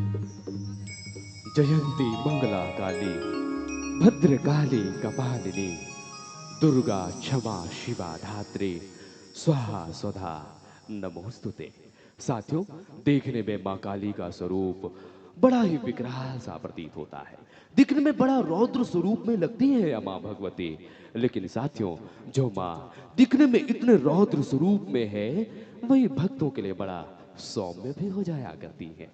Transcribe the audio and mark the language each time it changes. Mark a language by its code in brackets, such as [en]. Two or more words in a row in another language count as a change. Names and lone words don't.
[sa] जयंती मंगला काली भद्रकाली कपालिनी दुर्गा क्षमा शिवा धात्री स्वाहा स्वधा नमोस्तुते। [hi] साथियों, देखने में मां काली का स्वरूप बड़ा ही विकराल सा प्रतीत होता है, दिखने में बड़ा रौद्र स्वरूप में लगती है मां भगवती। लेकिन साथियों, जो मां दिखने में इतने रौद्र स्वरूप में है, वही भक्तों के लिए बड़ा सौम्य भी हो जाया करती है।